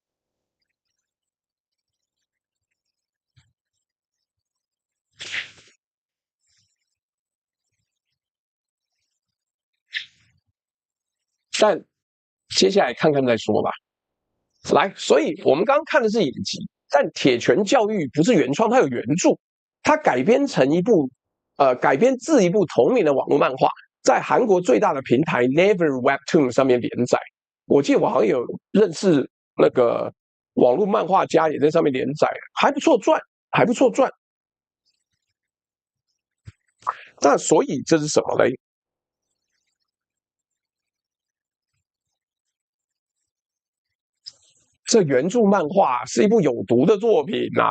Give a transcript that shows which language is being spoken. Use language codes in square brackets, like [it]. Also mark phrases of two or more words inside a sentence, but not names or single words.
[zh] 但接下來看看再說吧。来，所以我們剛剛看的是影集，但《鐵拳教育》不是原創，它有原著，它改編自一部同名的網絡漫畫，在韓國最大的平台 Naver Webtoon 上面連載。我記得我好像有認識那個網絡漫畫家也在上面連載，還不錯賺。那所以這是什麼嘞？這原著漫畫是一部有毒的作品啊！